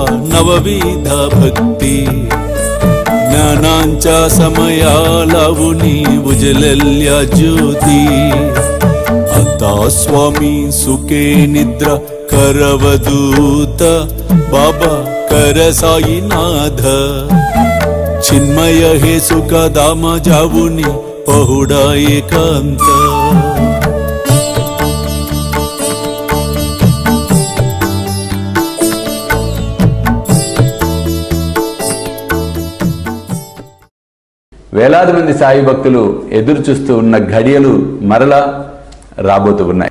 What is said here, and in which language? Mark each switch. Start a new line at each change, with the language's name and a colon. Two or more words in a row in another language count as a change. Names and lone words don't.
Marathi: नवविध भक्ति ज्ञानांच्या समयालावुनी उजलल्या ज्योती आता स्वामी सुखे निद्रा करवदूत बाबा कर साईनाथ चिन्मय हे सुख दाम जावुनि पहुडा एकांत
Telugu: వేలాది మంది సాయి భక్తులు ఎదురు చూస్తూ ఉన్న ఘడియలు మరలా రాబోతూ ఉన్నాయి.